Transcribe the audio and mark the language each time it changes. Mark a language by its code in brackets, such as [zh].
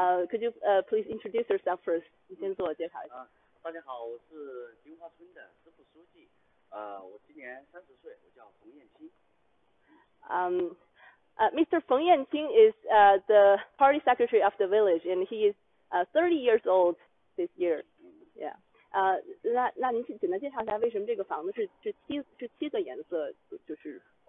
[en] Could you please introduce yourself first? [zh] 你先自我介绍一下。大家好，我是金花村的支部书记，我今年30岁，我叫冯燕青。 [en] Mr. Feng Yanqing is the party secretary of the village, and he is 30 years old this year. Yeah. [zh] 那您简单介绍一下为什么这个房子是七个颜色，就是。